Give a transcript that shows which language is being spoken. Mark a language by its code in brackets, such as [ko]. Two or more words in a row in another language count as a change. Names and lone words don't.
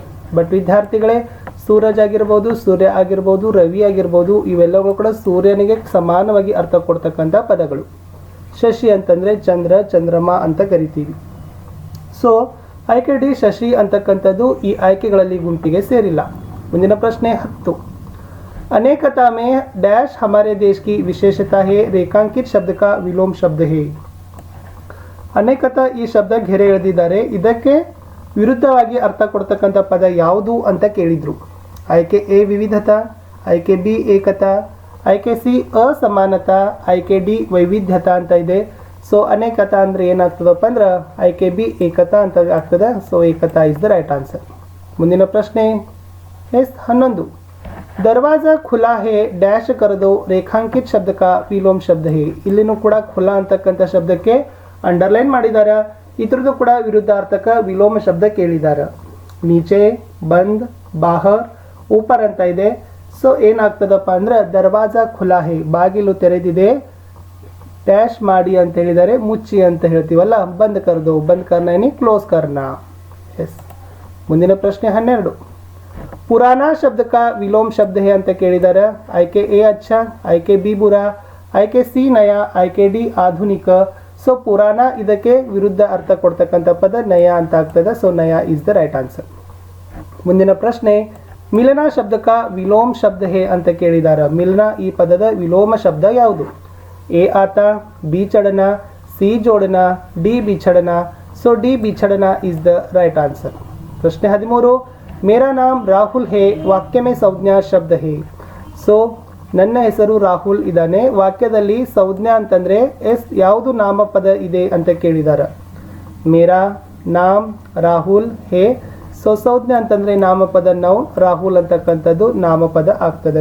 [kn] ಬಟ್ ವಿದ್ಯಾರ್ಥಿಗಳೇ, ಸೂರಜ್ ಆಗಿರ್ಬೋದು, ಸೂರ್ಯ ಆಗಿರ್ಬೋದು, ರವಿ ಆಗಿರ್ಬೋದು ಇವೆಲ್ಲವೂ ಕೂಡ ಸೂರ್ಯನಿಗೆ ಸಮಾನವಾಗಿ ಅರ್ಥ ಕೊಡ್ತಕ್ಕಂಥ ಪದಗಳು. ಶಶಿ ಅಂತಂದ್ರೆ ಚಂದ್ರ, ಚಂದ್ರಮ ಅಂತ ಕರಿತೀವಿ. ಸೊ ಆಯ್ಕೆ ಡಿ ಶಶಿ ಅಂತಕ್ಕಂಥದ್ದು ಈ ಆಯ್ಕೆಗಳಲ್ಲಿ ಗುಂಪಿಗೆ ಸೇರಿಲ್ಲ. ಮುಂದಿನ ಪ್ರಶ್ನೆ 10, [hi] अनेकता में डैश हमारे देश की विशेषता है रेखांकित शब्द का विलोम शब्द है. [kn] ಅನೇಕತಾ ಈ ಶಬ್ದ ಗೆರೆ ಎಳೆದಿದ್ದಾರೆ. ಇದಕ್ಕೆ ವಿರುದ್ಧವಾಗಿ ಅರ್ಥ ಕೊಡ್ತಕ್ಕಂಥ ಪದ ಯಾವುದು ಅಂತ ಕೇಳಿದ್ರು. ಆಯ್ಕೆ ಎ ವಿವಿಧತಾ, ಆಯ್ಕೆ ಬಿ ಏಕತಾ, ಆಯ್ಕೆ ಸಿ ಅಸಮಾನತಾ, ಆಯ್ಕೆ ಡಿ ವೈವಿಧ್ಯತಾ ಅಂತ ಇದೆ. ಸೊ ಅನೇಕತಾ ಅಂದ್ರೆ ಏನಾಗ್ತದಪ್ಪ ಅಂದ್ರೆ ಆಯ್ಕೆ ಬಿ ಏಕತಾ ಅಂತ ಆಗ್ತದೆ. ಸೊ ಏಕತಾ [en] is the right answer. [kn] ಮುಂದಿನ ಪ್ರಶ್ನೆ ಎಸ್ 11. [hi] दरवाजा खुला है डैश कर दो रेखांकित शब्द का विलोम शब्द है. [kn] ಇಲ್ಲಿನೂ ಕೂಡ ಖುಲಾ ಅಂತಕ್ಕಂಥ ಶಬ್ದಕ್ಕೆ ಅಂಡರ್ಲೈನ್ ಮಾಡಿದ್ದಾರೆ. ಇದ್ರದ್ದು ಕೂಡ ವಿರುದ್ಧಾರ್ಥಕ ವಿಲೋಮ ಶಬ್ದ ಕೇಳಿದ್ದಾರೆ. ನೀಚೆ, ಬಂದ್, ಬಾಹರ್, ಊಪರ್ ಅಂತ ಇದೆ. ಸೊ ಏನಾಗ್ತದಪ್ಪ ಅಂದ್ರೆ [hi] दरवाज़ा खुला है [kn] ಬಾಗಿಲು ತೆರೆದಿದೆ, ಡ್ಯಾಶ್ ಮಾಡಿ ಅಂತ ಹೇಳಿದ್ದಾರೆ, ಮುಚ್ಚಿ ಅಂತ ಹೇಳ್ತೀವಲ್ಲ, [hi] बंद कर दो बंद करना [kn] ಏನಿ [hi] क्लोज़ करना. [kn] ಎಸ್. ಮುಂದಿನ ಪ್ರಶ್ನೆ 12. [hi] पुराना शब्द का विलोम शब्द है [kn] ಅಂತ ಕೇಳಿದ್ದಾರೆ. ಆಯ್ಕೆ ಎ अच्छा, ಆಯ್ಕೆ ಬಿ ಬುರಾ, ಆಯ್ಕೆ ಸಿ ನಯ, ಆಯ್ಕೆ ಡಿ ಆಧುನಿಕ. ಸೊ ಪುರಾಣ ಇದಕ್ಕೆ ವಿರುದ್ಧ ಅರ್ಥ ಕೊಡ್ತಕ್ಕಂಥ ಪದ ನಯ ಅಂತ ಆಗ್ತದೆ. [en] ಸೊ ನಯ is the right answer. [kn] ಮುಂದಿನ ಪ್ರಶ್ನೆ [hi] मिलन शब्द का विलोम शब्द है [kn] ಅಂತ ಕೇಳಿದ್ದಾರೆ. ಮಿಲನ ಈ ಪದದ ವಿಲೋಮ ಶಬ್ದ ಯಾವುದು? ಎ ಆತ, ಬಿ ಚಡನ, ಸಿ ಜೋಡನ, ಡಿ ಬಿಛಡನ. ಸೊ ಡಿ ಬಿಛಡನ [en] is the right answer. [kn] ಪ್ರಶ್ನೆ 13. [hi] मेरा नाम राहुल है वाक्य में संज्ञा शब्द है. [kn] ಸೊ ನನ್ನ ಹೆಸರು ರಾಹುಲ್ ಇದ್ದಾನೆ, ವಾಕ್ಯದಲ್ಲಿ ಸಂಜ್ಞಾ ಅಂತಂದ್ರೆ ಎಸ್ ಯಾವುದು ನಾಮಪದ ಇದೆ ಅಂತ ಕೇಳಿದ್ದಾರೆ. [hi] मेरा नाम राहुल है. [kn] ಸೊ ಸಂಜ್ಞಾ ಅಂತಂದ್ರೆ ನಾಮಪದ ನೌನ್, ರಾಹುಲ್ ಅಂತಕ್ಕಂಥದ್ದು ನಾಮಪದ ಆಗ್ತದೆ.